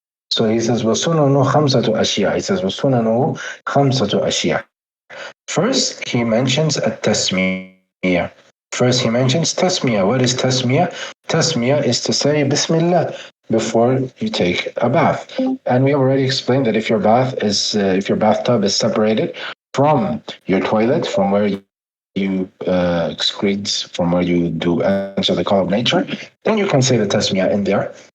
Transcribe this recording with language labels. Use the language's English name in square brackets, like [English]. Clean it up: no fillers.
[English] So he says [Arabic] وسننه خمسة أشياء. [English] He says [Arabic] وسننه خمسة أشياء. [English] First, he mentions a tasmiyah. First, he mentions tasmiyah. What is tasmiyah? Tasmiyah is to say Bismillah before you take a bath. And we already explained that if your bathtub is separated from your toilet, from where you excrete, from where you do answer the call of nature, then you can say the tasmiyah in there.